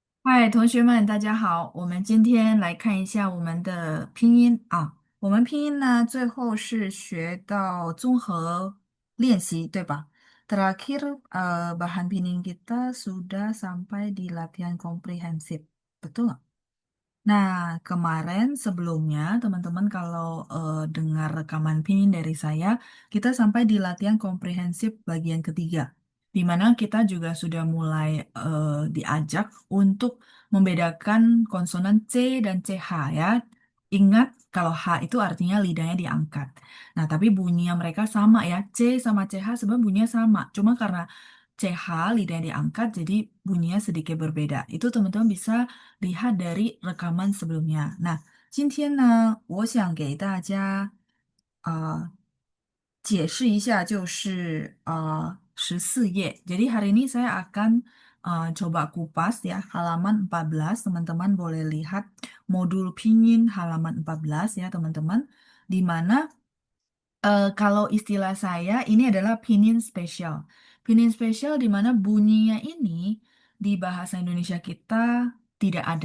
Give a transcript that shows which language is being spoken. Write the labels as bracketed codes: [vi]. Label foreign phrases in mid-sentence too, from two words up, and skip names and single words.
[zh] 嗨，同学们，大家好。我们今天来看一下我们的拼音啊。我们拼音呢，最后是学到综合练习，对吧 ？ [id] Terakhir bahan pinyin kita sudah sampai di latihan komprehensif. Betul nggak? Nah, kemarin sebelumnya teman-teman kalau dengar rekaman pinyin dari saya, kita sampai di latihan komprehensif bagian ketiga, di mana kita juga sudah mulai diajak untuk membedakan konsonan C dan CH ya. Ingat kalau H itu artinya lidahnya diangkat. Nah, tapi bunyinya mereka sama ya. C sama CH sebenarnya bunyinya sama. Cuma karena CH lidahnya diangkat jadi bunyinya sedikit berbeda. Itu teman-teman bisa lihat dari rekaman sebelumnya. Nah, [zh] 今天呢，我想给大家解释一下，就是14页. [id] Jadi hari ini saya akan coba kupas ya halaman 14. Teman-teman boleh lihat modul pinyin halaman 14 ya teman-teman. Di mana kalau istilah saya ini adalah pinyin spesial. Pinyin spesial di mana bunyinya ini di bahasa Indonesia kita tidak ada.